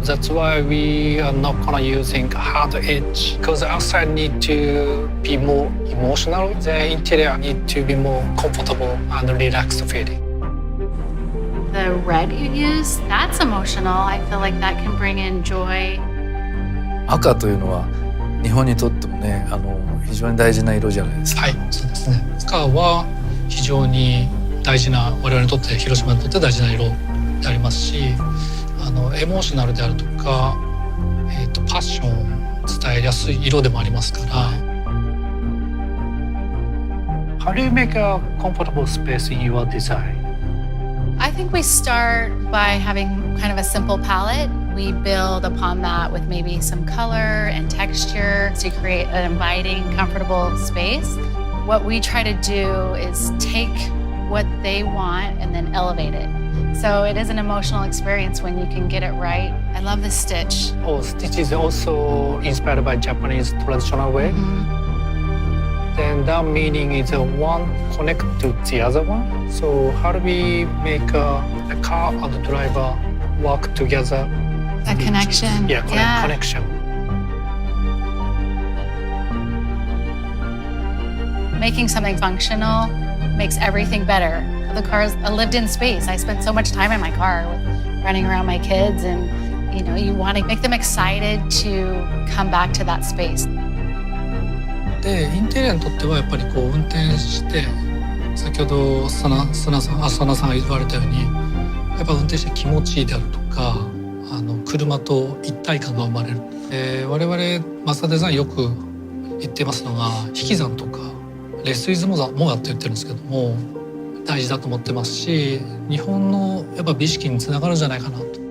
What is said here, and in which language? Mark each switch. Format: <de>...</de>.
<en>That's why we are not gonna using hard edge, because the outside need to be more emotional. The interior need to be more comfortable and relaxed feeling. The red you use, that's emotional. I feel like that can bring in joy.</en> <ja>赤というのは日本にとってもね、非常に大事な色じゃないですか。はい、そうですね。赤は非常に大事な、我々にとって広島にとって大事な色でありますし、エモーショナルであるとか、パッションを伝えやすい色でもありますから。</ja> <en>How do you make a comfortable space in your design? I think we start by having kind of a simple palette. We build upon that with maybe some color and texture to create an inviting, comfortable space. What we try to do is take what they want and then elevate it. So it is an emotional experience when you can get it right. I love the stitch. Oh, stitch is also inspired by Japanese traditional way. Then that meaning is one connect to the other one. So how do we make the car and the driver work together? A connection. Yeah, connection. Making something functional makes everything better. The car's a lived-in space. I spend so much time in my car running around my kids, and you want to make them excited to come back to that space.</en> <ja>でインテリアにとってはやっぱりこう運転して先ほど佐野さんが言われたようにやっぱ運転して気持ちいいであるとか車と一体感が生まれる。我々マツダデザインよく言ってますのが引き算とかレスイズモガって言ってるんですけども大事だと思ってますし日本のやっぱ美意識につながるんじゃないかなと。</ja>